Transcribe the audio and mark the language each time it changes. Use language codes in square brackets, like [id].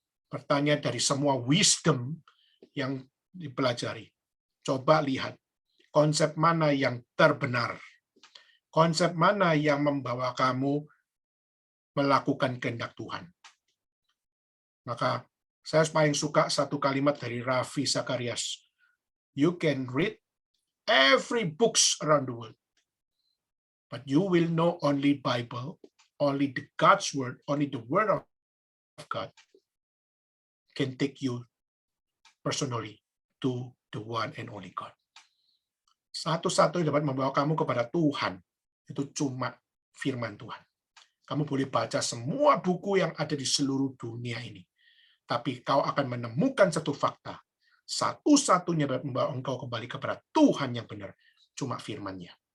[id] Pertanyaan dari semua wisdom yang dipelajari. Coba lihat konsep mana yang terbenar. Konsep mana yang membawa kamu melakukan kehendak Tuhan. Maka saya paling suka satu kalimat dari Ravi Zacharias. [en] You can read every books around the world, but you will know only Bible, only the God's word, only the word of God can take you personally to the one and only God. [id] Satu-satu yang dapat membawa kamu kepada Tuhan itu cuma firman Tuhan. Kamu boleh baca semua buku yang ada di seluruh dunia ini, tapi kau akan menemukan satu fakta. Satu-satunya dapat membawa engkau kembali kepada Tuhan yang benar, cuma firman-Nya.